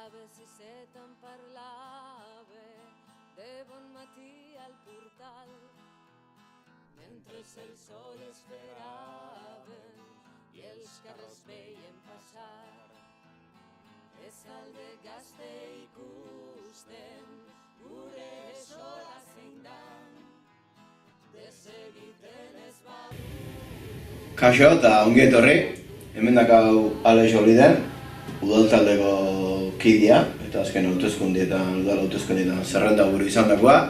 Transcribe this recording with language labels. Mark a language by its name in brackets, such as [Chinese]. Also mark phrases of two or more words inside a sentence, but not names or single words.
[Catalan] si se te'n parlava de bon matí al portal, mentre el sol esperaven i els carrers veien passar. [Basque] Ez alde gazte ikusten, gure sola zein dan, desegiten ez badu. Kaixo eta ongi etorri, hemen dakau Alex Oliden, udaltaldeko kidea, eta azken hauteskundietan, udal hauteskundietan zerrenda buru izan dagoa.